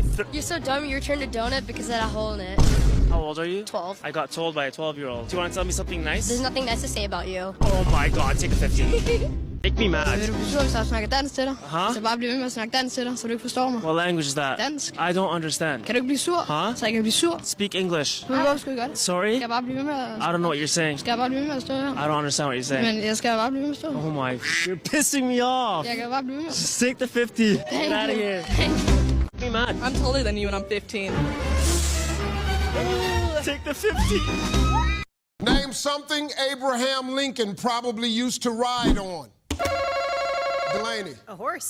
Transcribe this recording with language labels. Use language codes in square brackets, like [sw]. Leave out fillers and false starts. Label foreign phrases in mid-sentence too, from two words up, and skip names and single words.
[en] You're so dumb, you returned a donut because it had a hole in it. How old are you? 12. I got told by a 12-year-old. Do you want to tell me something nice? There's nothing nice to say about you. Oh my god, take a 50. Make me mad. Huh? What language is that? [da] Dansk. [en] I don't understand. [da] Kan du ikke blive sur? [en] Huh? [da] Så jeg kan blive sur. [en] Speak English. [da] Men hvorfor skal vi gøre det? [en] Sorry? [da] Skal jeg bare blive ved med at... [en] I don't know what you're saying. [da] Skal jeg bare blive ved med at stå her? [en] I don't understand what you're saying. [da] Men jeg skal bare blive ved med at stå her. [en] Oh my... You're pissing me off. [da] Jeg kan bare blive ved med. [en] Just take the 50. Get out of here. Make me mad. I'm taller than you and I'm 15. Take the 50. Name something Abraham Lincoln probably used to ride on. Delaney. A horse.